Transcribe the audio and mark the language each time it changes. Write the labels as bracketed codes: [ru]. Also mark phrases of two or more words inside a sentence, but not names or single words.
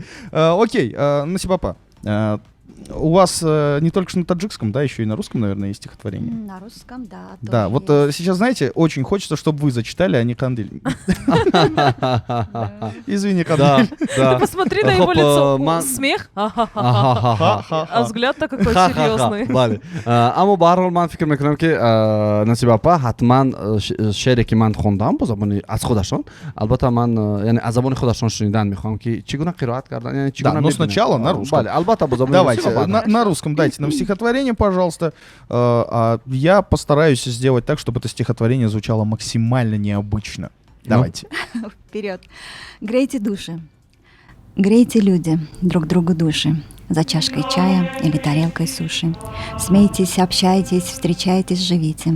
[ru] Окей, Насибапа, у вас не только что на таджикском, да, еще и на русском, наверное, есть стихотворение. На русском, да. Да, тоже вот есть. сейчас, знаете, очень хочется, чтобы вы зачитали, а не Кандыль. Извини, Да, Кандыль. да. Посмотри на его [tg] Хоп, [ru] лицо. [tg] ман- [ru] Смех. Аха-ха-ха. А взгляд-то какой серьезный. [tg] бале. Аммо ба ҳар ҳол ман фикр мекунам ки Насиб апа ҳатман шеъре ки ман хондам бо забони аз худашон, албатта ман яъне аз забони худашон шунидан мехоҳам ки чӣ гуна қироат кардан, яъне чӣ [ru] Да, [tg] гуна [ru] но [tg] мебинем. [ru] сначала на русском. [tg] Бале, албатта бо забони [ru] Давайте, [tg] русиро баъдан. [ru] на русском дайте нам стихотворение, пожалуйста. А я постараюсь сделать так, чтобы это стихотворение звучало максимально необычно. Давайте. Вперед. Грейте души. Грейте, люди, друг другу души. За чашкой чая или тарелкой суши. Смейтесь, общайтесь, встречайтесь, живите.